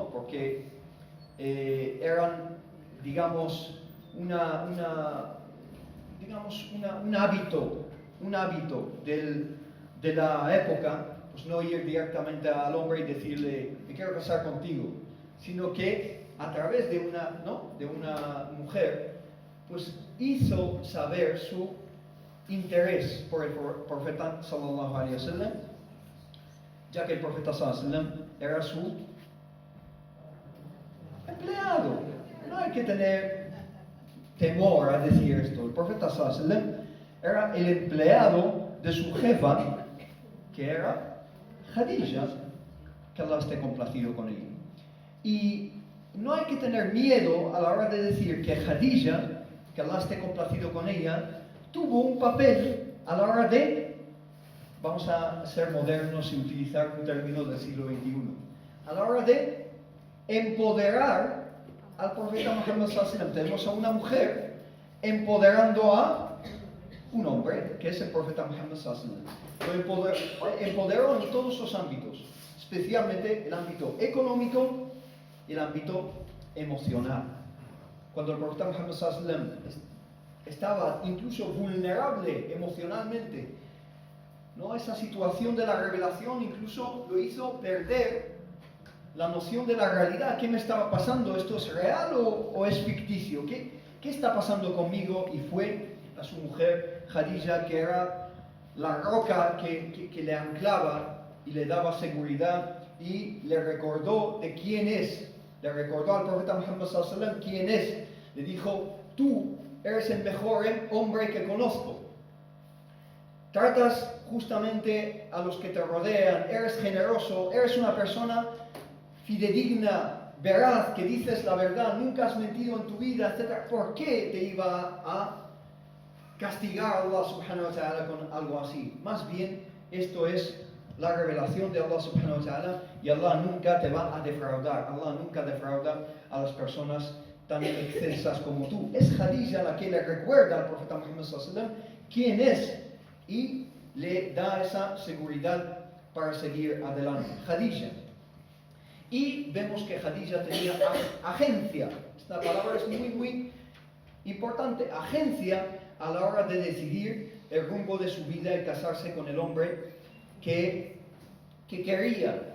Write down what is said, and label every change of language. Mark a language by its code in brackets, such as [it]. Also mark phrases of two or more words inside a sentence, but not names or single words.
[es] Porque eran, digamos, un hábito de la época, pues no ir directamente al hombre y decirle, me quiero casar contigo, sino que a través de una mujer, pues hizo saber su interés por el profeta [ar] صلى الله عليه وسلم, [es] ya que el profeta [ar] صلى الله عليه وسلم [es] era su empleado. No hay que tener temor a decir esto. El profeta [ar] صلى الله عليه وسلم [es] era el empleado de su jefa, que era Khadija, que Allah esté complacido con ella. Y no hay que tener miedo a la hora de decir que Khadija, que Allah esté complacido con ella, tuvo un papel a la hora de, vamos a ser modernos y utilizar un término del siglo XXI, a la hora de empoderar al profeta Muhammad [ar] صلى الله عليه وسلم. [es] Tenemos a una mujer empoderando a un hombre, que es el profeta Muhammad [ar] صلى الله عليه وسلم. [es] Lo empoderó en todos los ámbitos, especialmente el ámbito económico y el ámbito emocional. Cuando el profeta Muhammad [ar] صلى الله عليه وسلم [es] estaba incluso vulnerable emocionalmente, ¿no? Esa situación de la revelación incluso lo hizo perder la noción de la realidad. ¿Qué me estaba pasando? ¿Esto es real o es ficticio? ¿Qué está pasando conmigo? Y fue a su mujer Khadija, que era la roca que le anclaba y le daba seguridad, y le recordó de quién es. Le recordó al profeta Muhammad [ar] صلى الله عليه وسلم [es] quién es. Le dijo, tú eres el mejor hombre que conozco. Tratas justamente a los que te rodean, eres generoso, eres una persona fidedigna, veraz, que dices la verdad, nunca has mentido en tu vida, etc. ¿Por qué te iba a castigar a [ar] الله سبحانه وتعالى [es] con algo así? Más bien, esto es la revelación de [ar] الله سبحانه وتعالى, [es] y Allah nunca te va a defraudar. Allah nunca defrauda a las personas tan excelsas como tú. Es Khadija la que le recuerda al profeta Muhammad [ar] صلى الله عليه وسلم [es] quién es y le da esa seguridad para seguir adelante. Khadija. Y vemos que Khadija tenía agencia. Esta palabra es muy, muy importante. Agencia a la hora de decidir el rumbo de su vida y casarse con el hombre que quería.